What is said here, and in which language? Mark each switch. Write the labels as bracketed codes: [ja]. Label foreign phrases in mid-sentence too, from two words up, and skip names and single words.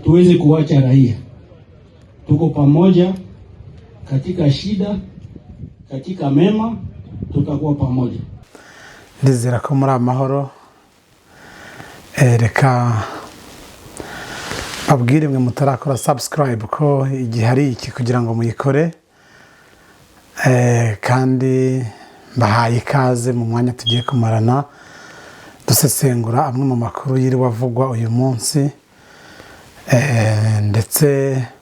[sw] tuweze kuacha raia. Tuko pamoja katika shida, katika mema, tutakuwa pamoja. [rw] Ndizera ko muri amahoro. Reka abwire mwe mutarakora subscribe ko igihe hari iki kugira ngo muyikore, kandi bahaye ikaze mu mwanya tugiye kumarana dusesengura amwe mu makuru yiriwe avugwa uyu munsi, ndetse